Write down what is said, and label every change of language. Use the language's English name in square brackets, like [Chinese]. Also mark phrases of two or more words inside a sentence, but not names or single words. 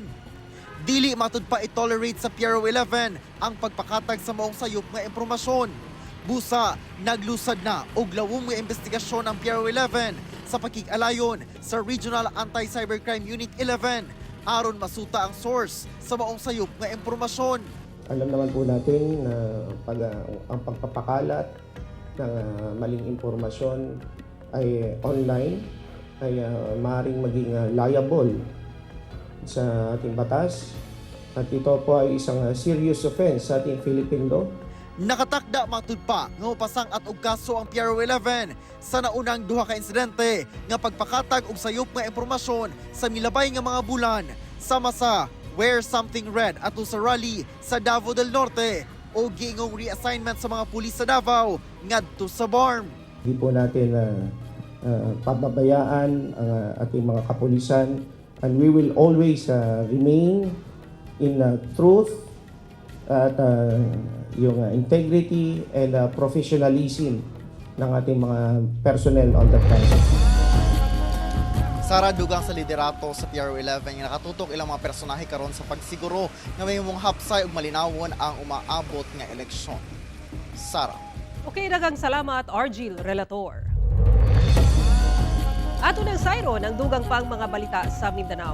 [Cebuano] Dili matud pa i-tolerate sa PRO11 ang pagpakatag sa maong sayop nga impormasyon. Busa, naglusad na og lawom nga investigasyon ang PRO11 sa pakig-alayon sa Regional Anti-Cybercrime Unit 11 aron masuta ang source sa maong sayop nga impormasyon. [Filipino] Alam naman po natin na ang pagpapakalat ng maling impormasyon ay online ay maaaring maging liable sa ating batas at ito po ay isang [English] serious offense [Filipino] sa ating [English] Philippine law. [Cebuano] Nakatakda matud pa nga mopasang at og kaso ang PRO11 sa naunang duha ka insidente nga pagpakatag og sayop nga impormasyon sa milabay nga mga bulan sama sa Wear Something Red ato sa rally sa Davao del Norte o giingong reassignment sa mga pulis sa Davao ngadto sa BARM. [Filipino] Hindi po natin pababayaan ang ating mga kapulisan [English] and we will always remain in truth [Filipino] at yung [English] integrity and professionalism [Filipino] ng ating mga personnel [English] on the ground. [Cebuano] Sara, dugang sa liderato sa PRO11 nga nakatutok ilang mga personahe karon sa pagsiguro nga may mong hapsay ug malinawon ang umaabot nga eleksyon. Sara. Okay, daghang salamat, Argil Relator. Ato ng Sayro ng dugang pang mga balita sa Mindanao.